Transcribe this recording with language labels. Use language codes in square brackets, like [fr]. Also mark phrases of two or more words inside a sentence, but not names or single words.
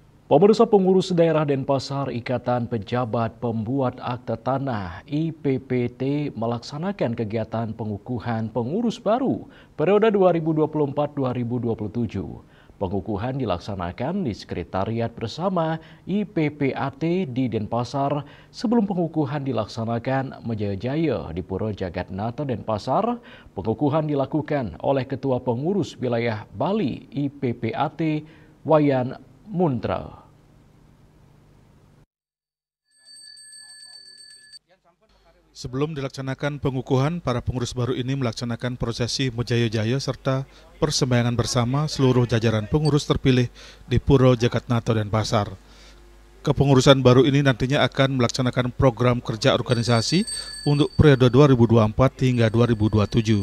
[id] Pemirsa, pengurus daerah Denpasar Ikatan Pejabat Pembuat Akta Tanah IPPT melaksanakan kegiatan pengukuhan pengurus baru periode 2024-2027. Pengukuhan dilaksanakan di Sekretariat Bersama IPPAT di Denpasar. Sebelum pengukuhan dilaksanakan Menjaya di Puro Jagatnata Denpasar. Pengukuhan dilakukan oleh Ketua Pengurus Wilayah Bali IPPAT Wayan Muntra. Sebelum dilaksanakan pengukuhan, para pengurus baru ini melaksanakan prosesi Menjaya serta persembayangan bersama seluruh jajaran pengurus terpilih di Puro Jagatnata Denpasar. Kepengurusan baru ini nantinya akan melaksanakan program kerja organisasi untuk periode 2024 hingga 2027.